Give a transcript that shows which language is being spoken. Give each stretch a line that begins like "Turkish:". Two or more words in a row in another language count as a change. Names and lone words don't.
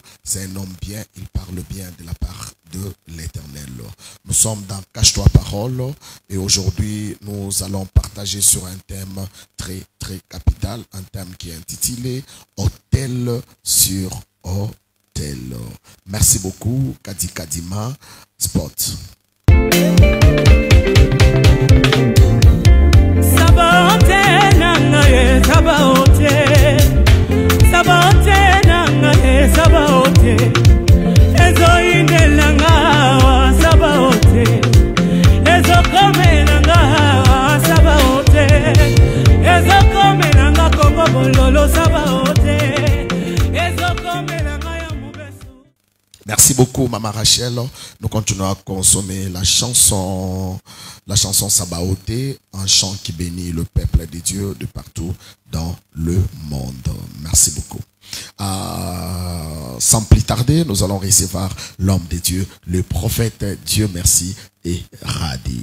French: C'est un homme bien, il parle bien de la part de l'Éternel. Nous sommes dans Cache-toi Parole et aujourd'hui nous allons partager sur un thème très capital, un thème qui est intitulé Hôtel sur Hôtel. Merci beaucoup Kadi Kadima Spot.
Lingala: Sabaote nangaye sabaote, sabaote nangaye sabaote, ezoinde nangawa sabaote, ezokome nangawa sabaote, ezokome nanga Kongo bololo sabaote, ezokome nangaya mubesu.
French: Merci beaucoup Maman Rachel. Nous continuons à consommer la chanson Sabaoté, un chant qui bénit le peuple de Dieu de partout dans le monde. Merci beaucoup. Sans plus tarder, nous allons recevoir l'homme de Dieu, le prophète Dieu merci et Radi.